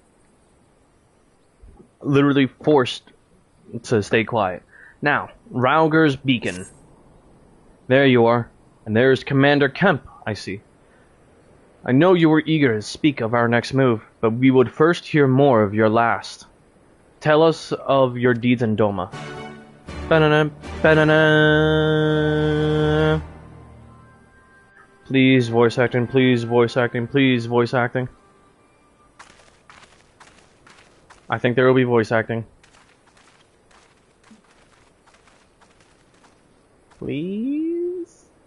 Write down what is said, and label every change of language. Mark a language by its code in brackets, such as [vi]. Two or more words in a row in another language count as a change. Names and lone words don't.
[en] Literally forced to stay quiet. Now, Rauger's Beacon. There you are. And there's Commander Kemp, I see. I know you were eager to speak of our next move, but we would first hear more of your last. Tell us of your deeds in Doma. Ba-na-na, ba-na-na. Please voice acting, please voice acting, please voice acting. I think there will be voice acting. Please?